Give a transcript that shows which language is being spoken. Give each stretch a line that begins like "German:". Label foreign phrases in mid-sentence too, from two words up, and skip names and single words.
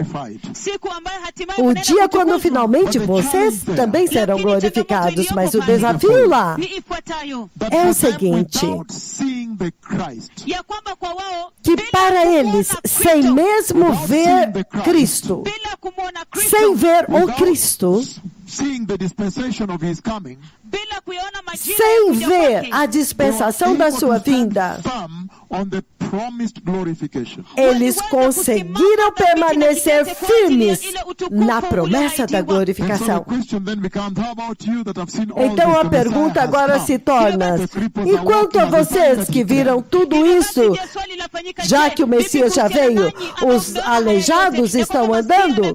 Portuguese: O dia quando finalmente vocês também serão glorificados, mas o desafio lá é o seguinte, que para eles, sem mesmo ver Cristo, sem ver o Cristo,
Swahili: bila kuyaona majira ya
Portuguese: sem
Swahili: kuja
Portuguese: ver
Swahili: kwake.
Portuguese: a dispensação da sua vinda. Eles conseguiram permanecer firmes na promessa da glorificação. Então a pergunta agora se torna: e quanto a vocês que viram tudo isso, já que o Messias já veio, os aleijados estão andando?